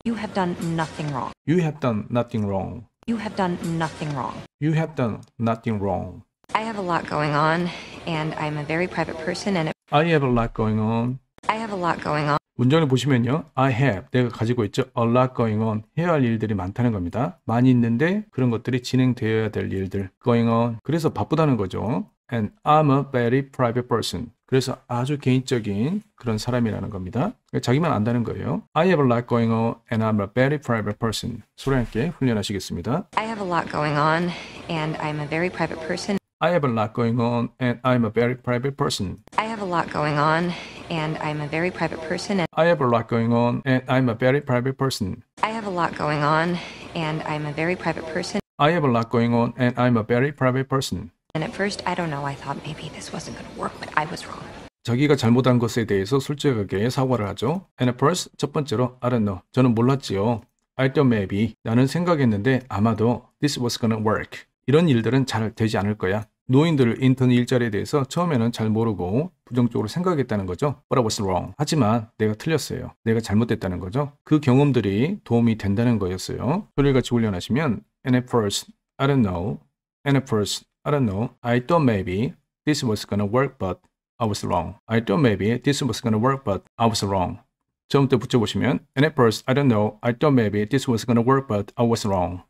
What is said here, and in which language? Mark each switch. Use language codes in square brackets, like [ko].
[en] You have done nothing wrong. You have done nothing wrong. You have done nothing wrong. You have done nothing wrong. I have a lot going on, and I'm a very private person, and I have a lot going on. I have a lot going on. [ko] 문장을 보시면요. [en] I have, [ko] 내가 가지고 있죠. [en] A lot going on, [ko] 해야 할 일들이 많다는 겁니다. 많이 있는데 그런 것들이 진행되어야 될 일들. [en] Going on, [ko] 그래서 바쁘다는 거죠. [en] And I'm a very private person. [ko] 그래서 아주 개인적인 그런 사람이라는 겁니다. 자기만 안다는 거예요. [en] I have a lot going on and I'm a very private person. [ko] 소리 함께 훈련하시겠습니다. [en] I have a lot going on, and I'm a very private person. I have a lot going on and I'm a very private person. I have a lot going on, and I'm a very private person, and I have a lot going on and I'm a very private person. I have a lot going on, and I'm a very private person. I have a lot going on and I'm a very private person. And at first, I don't know, I thought maybe this wasn't going to work, but I was wrong. [ko] 자기가 잘못한 것에 대해서 솔직하게 사과를 하죠. [en] And at first, [ko] 첫 번째로 [en] I don't know. [ko] 저는 몰랐지요. [en] I thought maybe. [ko] 나는 생각했는데 아마도 [en] this was gonna work. [ko] 이런 일들은 잘 되지 않을 거야. 노인들 인턴 일자리에 대해서 처음에는 잘 모르고 부정적으로 생각했다는 거죠. [en] But I was wrong. [ko] 하지만 내가 틀렸어요. 내가 잘못됐다는 거죠. 그 경험들이 도움이 된다는 거였어요. 소리를 같이 훈련하시면 [en] And at first, I don't know. And at first, I don't know. I thought maybe this was gonna work, but I was wrong. I thought maybe this was gonna work, but I was wrong. [ko] 처음부터 붙여보시면 [en] And at first, I don't know. I thought maybe this was gonna work, but I was wrong.